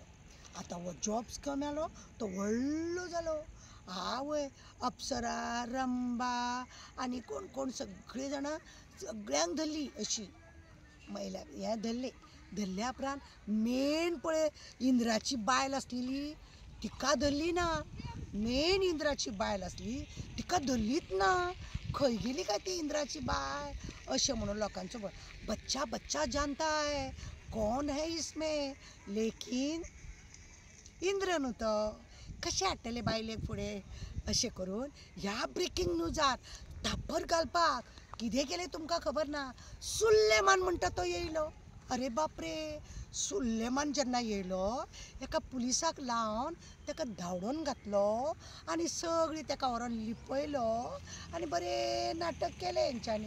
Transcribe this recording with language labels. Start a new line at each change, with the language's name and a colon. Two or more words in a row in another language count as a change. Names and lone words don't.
Konkani: आतां हो
English: job scam
Konkani: येयलो तो व्हडलो जालो, आवय अप्सरा रंबा आनी कोण सगळीं जाणां सगळ्यांक धरली अशी महिला हें धरल्या उपरांत मेन पळय इंद्राची बायल आसलेली तिका धरली ना, मेन इंद्राची बायल आसली तिका धरलीच ना, खंय गेली काय ती इंद्राची बाय अशें म्हणून लोकांचो
Hindi: बच्चा बच्चा जानता है कौन है इसमें, लेकिन
Konkani: इंद्र न्हू तो कशें हाडटले बायलेक फुडें अशें करून ह्या
English: breaking newsar
Konkani: धापर घालपाक कितें केलें तुमकां खबर ना. सुल्लेमान म्हणटा तो येयलो. अरे बापरे, सुल्लेमान जेन्ना येयलो एका पुलिसाक लावन ताका धांवडोन घातलो आनी सगळीं ताका व्हरोन लिपयलो आनी बरें नाटक केलें हेंच्यांनी.